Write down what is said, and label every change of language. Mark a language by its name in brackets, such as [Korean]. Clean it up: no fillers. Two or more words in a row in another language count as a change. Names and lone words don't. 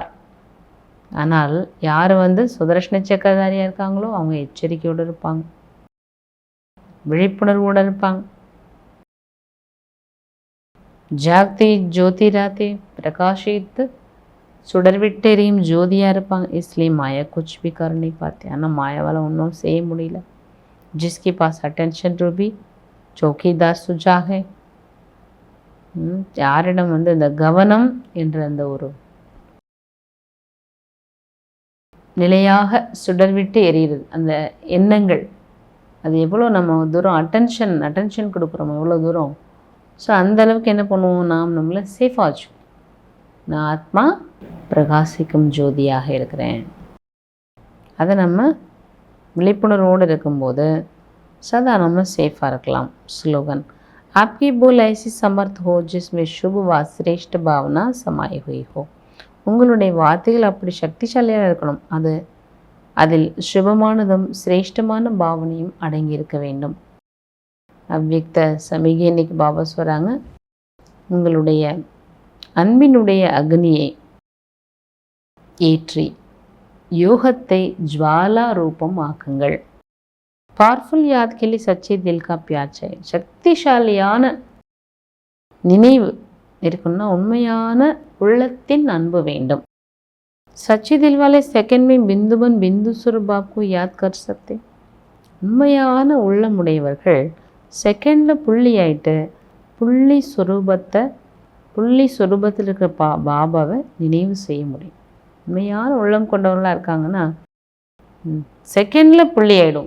[Tamil] ஆனால் யார் சுதர்ஷன சக்கரதாரியாக இருக்காங்களோ அவங்க எச்சரிக்கையோடு இருப்பாங்க, விழிப்புணர்வோடு இருப்பாங்க. [Hindi] जागती ज्योति [Tamil] ராத்தே பிரகாஷித்து சுடர்விட்டு எரியும் ஜோதியாக இருப்பாங்க. [Hindi] इसलिए மாயா कुछ भी कर नहीं पाते. [Tamil] ஆனால் மாயாவால் ஒன்றும் செய்ய முடியல. [Hindi] जिसके पास अटेंशन रूबी चौकीदार सुजाग है. [Tamil] யாரிடம் இந்த கவனம் என்ற அந்த ஒரு நிலையாக சுடர்விட்டு எரியுது அந்த எண்ணங்கள், அது எவ்வளோ நம்ம தூரம் அட்டென்ஷன் கொடுக்குறோம், எவ்வளோ தூரம். ஸோ அந்த அளவுக்கு என்ன பண்ணுவோம், நாம் நம்மளை சேஃபாக வச்சு. நான் ஆத்மா பிரகாசிக்கும் ஜோதியாக இருக்கிறேன். அதை நம்ம விழிப்புணர்வோடு இருக்கும்போது சதா நம்ம சேஃபாக இருக்கலாம். [Hindi] ஸ்லோகன் आपकी बोल ऐसी समर्थ हो जिसमें शुभ व श्रेष्ठ भावना समाई हुई हो. [Tamil] உங்களுடைய வார்த்தைகள் அப்படி சக்திசாலியாக இருக்கணும். அதில் சுபமானதும் சிரேஷ்டமான பாவனையும் அடங்கி இருக்க வேண்டும். அவ்வியக்த சமிகை இன்னைக்கு பாபா சொல்கிறாங்க, உங்களுடைய அன்பினுடைய அக்னியை ஏற்றி யோகத்தை ஜுவாலா ரூபம் ஆக்குங்கள். [Hindi] पावरफुल याद के लिए सच्चे दिल का प्यार चाहिए. [Tamil] சக்திசாலியான நினைவு இருக்குன்னா உண்மையான உள்ளத்தின் அன்பு வேண்டும். [Hindi] सच्चे दिल वाले सेकंड में बिंदुबन बिंदु स्वरूप आपको याद कर सकते. [Tamil] உண்மையான உள்ளமுடையவர்கள் செகண்டில் புள்ளி ஆயிட்டு புள்ளி சொரூபத்தில் இருக்கிற பாபாவை நினைவு செய்ய முடியும். உண்மையான உள்ளம் கொண்டவர்களாக இருக்காங்கன்னா செகண்டில் புள்ளி ஆகிடும்.